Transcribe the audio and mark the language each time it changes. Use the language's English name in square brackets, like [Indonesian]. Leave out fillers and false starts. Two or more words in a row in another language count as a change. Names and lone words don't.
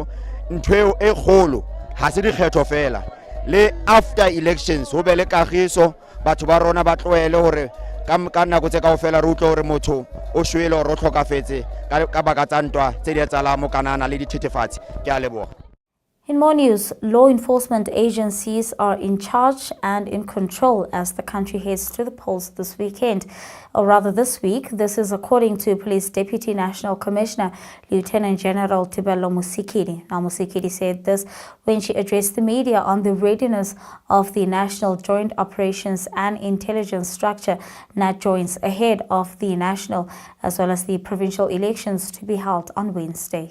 [Southern Sotho] Ntho e kgolo ha se dikgetho fela, le [English] after elections [Southern Sotho] ho be le kagiso, batho ba rona ba tloele hore ka nako tse kaofela re utlwe hore motho o shwele hore o hlokafetse ka baka tsa ntwa tse di etsahalang mo Kanana le dithethefatsi. Ke a leboha. [English] In more news, law enforcement agencies are in charge and in control as the country heads to the polls this weekend, or rather this week. This is according to Police Deputy National Commissioner Lieutenant General Tibelo Musikidi. Now, Musikidi said this when she addressed the media on the readiness of the National Joint Operations and Intelligence Structure, NAJOINS, ahead of the national as well as the provincial elections to be held on Wednesday.